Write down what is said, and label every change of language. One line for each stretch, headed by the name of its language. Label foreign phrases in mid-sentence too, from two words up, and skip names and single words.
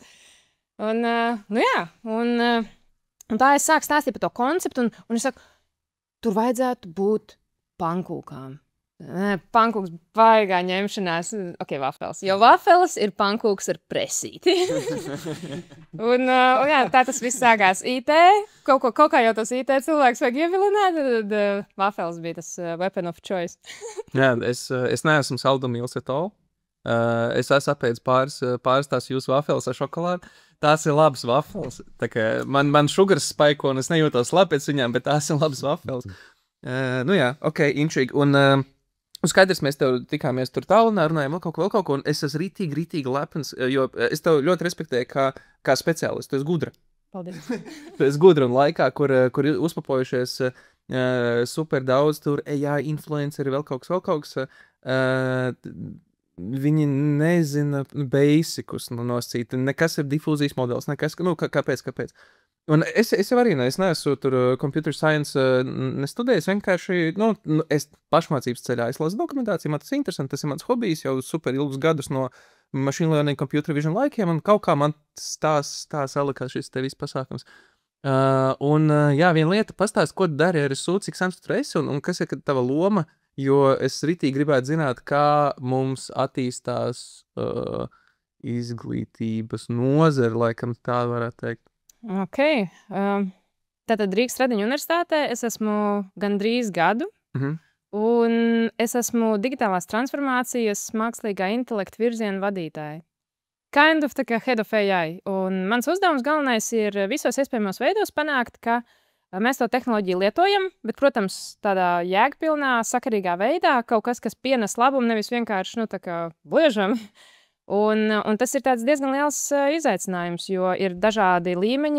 Latvian: Un tā es sāku stāstīt par to konceptu, un es saku, tur vajadzētu būt pankūkām. Pankūks baigā ņemšanās. Ok, vafels. Jo vafels ir pankūks ar presīti. un jā, tā tas viss sākās IT. Kaut kā jau tas IT cilvēks vajag ievilināt, tad vafels bija tas
English: weapon of choice.
Latvian: Jā, es neesmu saldumīls
English: at all.
Latvian: Es esmu apēdis pāris tās jūsu vafels ar šokolādi. Tās ir labas vafels. Tā kā man sugars spaiko, un es nejūtos labi pēc viņām, bet tās ir labas vafels. Nu jā, ok, intrīgi. Un skaidrs, mēs tev tikāmies tur tālunā, runājam vēl kaut ko, un es esmu rītīgi lepns, jo es tev ļoti respektēju kā speciālistu. Tu esi gudra. Paldies. Tu esi gudra un laikā, kur ir uzpapojušies super daudz tur AI influenceri, vēl kaut kas. Viņi nezina basicus nosacīt. Nekas ir difūzijas modelis, nekas, kāpēc? Un es jau arī neesmu tur
English: computer science
Latvian: nestudējis, vienkārši, es pašmācības ceļā, es lasu dokumentāciju, man tas ir interesanti, tas ir mans hobijs jau super ilgus gadus no
English: machine learning, computer vision
Latvian: laikiem, un kaut kā man tā salikās šis te viss pasākums. Jā, viena lieta, pastāst, ko tu dari ar RSU, cik sens tu esi, un kas ir tava loma, jo es ritīgi gribētu zināt, kā mums attīstās izglītības nozara, laikam tā varētu teikt. Ok. Tātad Rīgas Tradiņu universitātē es esmu gandrīz gadu, un es esmu digitālās transformācijas mākslīgā intelekta virziena vadītāja.
English: Kind of
Latvian: tā kā
English: head of AI.
Latvian: Un mans uzdevums galvenais ir visos iespējamos veidos panākt, ka mēs to tehnoloģiju lietojam, bet, protams, tādā jēgpilnā, sakarīgā veidā, kaut kas pienes labumu, nevis vienkārši, tā kā bliežam. Un tas ir diezgan liels izaicinājums, jo ir dažādi līmeņi.